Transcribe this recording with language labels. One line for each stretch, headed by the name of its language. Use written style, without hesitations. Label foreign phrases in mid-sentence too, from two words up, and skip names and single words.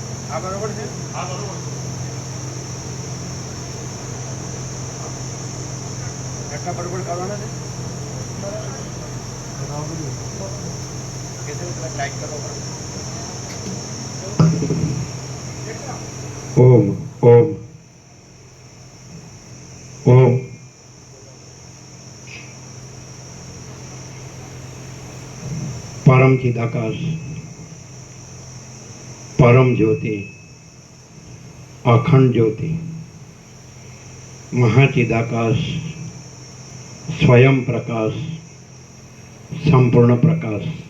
Gujarati: આ બરોબર છે? એટલા બરોબર કરવાના છે કે છે પેલા ટાઈટ કરો બરોબર.
Sanskrit: ओम ओम ओम परम चिदाकाश परम ज्योति अखंड ज्योति महाचिदाकाश स्वयं प्रकाश संपूर्ण प्रकाश